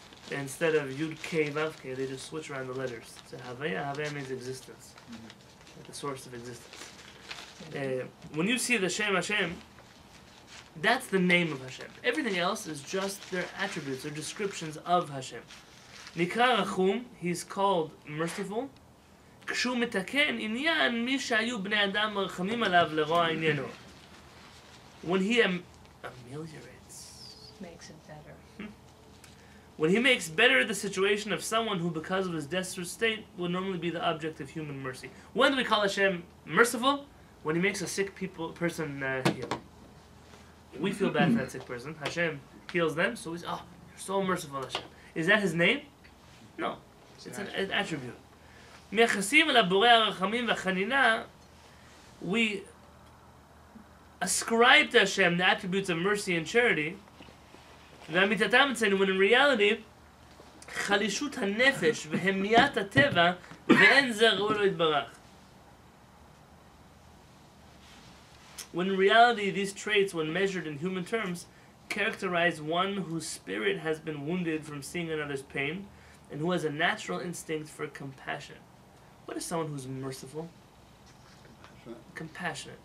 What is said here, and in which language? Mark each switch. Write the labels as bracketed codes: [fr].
[en] Instead of Yud Kei Vav Kei, they just switch around the letters. So Havaya means existence, like the source of existence. When you see the Shem Hashem, that's the name of Hashem. Everything else is just their attributes or descriptions of Hashem. Nikra Rachum, He's called merciful. [he] כשהוא מתקן עניין מי שהיו בני אדם מרחמים עליו לרוע עניינו. [en] When he ameliorates, Makes it better. when he makes better the situation of someone who, because of his desperate state, would normally be the object of human mercy. When do we call Hashem merciful? When he makes a sick person heal. We feel bad for that sick person. Hashem heals them, so he's, you're so merciful, Hashem. Is that his name? No. It's an attribute. [he] מייחסים אל הבורא הרחמים והחנינה, [en] we ascribe to Hashem the attributes of mercy and charity, [he] ואמיתתם אצלנו, [en] when in reality, [he] חלישות הנפש והמיית הטבע, ואין זה ראוי לו יתברך. [en] When in reality, these traits, when measured in human terms, characterize one whose spirit has been wounded from seeing another's pain, and who has a natural instinct for compassion. What is someone who's merciful? Compassionate.